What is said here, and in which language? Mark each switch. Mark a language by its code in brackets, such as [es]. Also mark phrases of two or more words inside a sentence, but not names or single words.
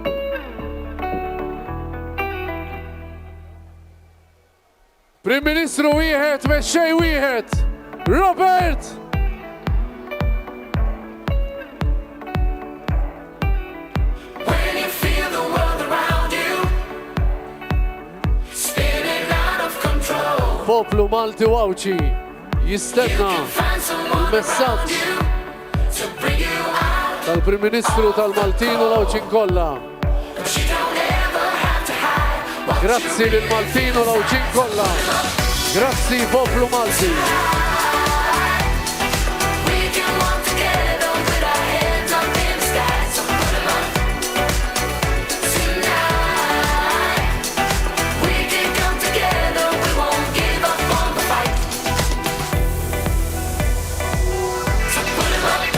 [mt] Prim Ministru wieħed, mexxej wieħed! Robert! [en] When you feel the world around you spinning out of control, [mt] Poplu Malti Wawċi jistenna [en] find someone [mt] il-messaġġ [en] around you to bring you out. [mt] tal-Prim Ministru tal-Maltin u l-Awċin kollha. [en] 'Cause you don't ever have to hide what [mt] Grazzi lil Maltin u l-Awċin kollha. Grazzi poplu Malti. [en] we can walk together with our hands up in the sky. So put 'em up tonight. We can come together, we won't give up on the fight. So put 'em up.